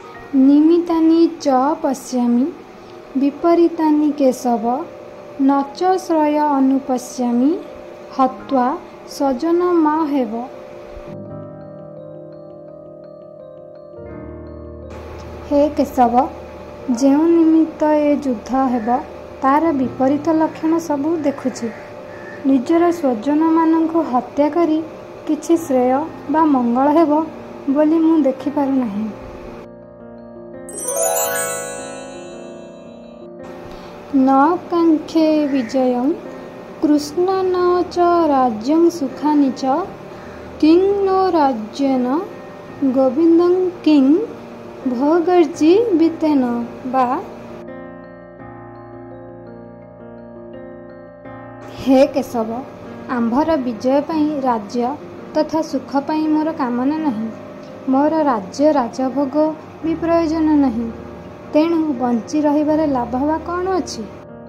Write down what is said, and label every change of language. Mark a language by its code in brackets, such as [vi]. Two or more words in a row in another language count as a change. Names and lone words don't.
[sa] निमित्तानि च पश्यामि विपरीतानि केशव न च श्रेय अनुपश्यामि हत्वा स्वजनमाहेव। [or] ହେ କେଶବ, ଯେଉଁ ନିମିତ୍ତ ଏ ଯୁଦ୍ଧ ହେବ ତାର ବିପରୀତ ଲକ୍ଷଣ ସବୁ ଦେଖୁଛି। ନିଜର ସ୍ୱଜନମାନଙ୍କୁ ହତ୍ୟା କରି କିଛି ଶ୍ରେୟ ବା ମଙ୍ଗଳ ହେବ ବୋଲି ମୁଁ ଦେଖିପାରୁନାହିଁ। [sa] न काङ्क्षे विजयं कृष्ण न च राज्यं सुखानि च किं नो राज्येन गोविन्दं किं भोगर्जीवितेन वा। [or] ହେ କେଶବ, ଆମ୍ଭର ବିଜୟ ପାଇ ରାଜ୍ୟ ତଥା ସୁଖ ପାଇ ମୋର କାମନା ନାହିଁ। ମୋର ରାଜ୍ୟ ରାଜଭୋଗ ବି ପ୍ରୟୋଜନ ନାହିଁ। ତେଣୁ ବଞ୍ଚି ରହିବାର ଲାଭ ବା କଉଣ ଅଛି।